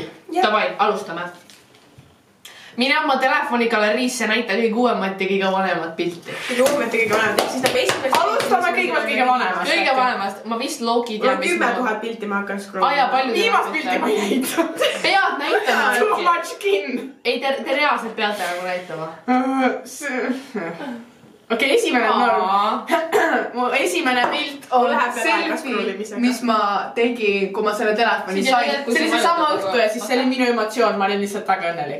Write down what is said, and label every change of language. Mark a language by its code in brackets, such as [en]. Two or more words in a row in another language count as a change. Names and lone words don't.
[et] Davai, alustame. Mine oma telefoni galeriisse näita kõige uuemat ja kõige vanemat pilti. Kõige uuemat ja kõige vanemat. Siis nagu esimest... Alustame kõige vanemast. Kõige vanemast. Ma vist Loki tean, mis ma... 10 000 pilti ma hakkan scrollima. Aja, palju viimast pilti ma ei näita. Pead näitama. [en] Too much skin. [et] Ei, te reaalselt peate nagu näitama. Okei, esimene norm. Mu esimene pilt on selfie, mis ma tegin, kui ma selle telefoni sain. See oli see sama õhtu ja siis see oli minu emotsioon. Ma olin lihtsalt väga õnnelik.